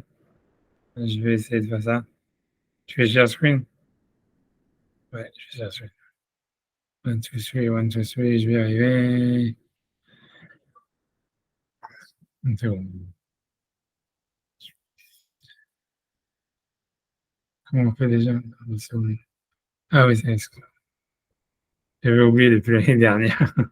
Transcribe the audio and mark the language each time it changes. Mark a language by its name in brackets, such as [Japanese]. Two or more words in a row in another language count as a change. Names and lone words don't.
[French] Je vais essayer de faire ça. Tu fais [English] share screen? [French] Ouais, je fais [English] share screen. One, two, three, one, two, three, [French] je vais y arriver. Une seconde. Comment on fait déjà? Une seconde. Ah oui, c'est ça. J'avais oublié depuis l'année dernière.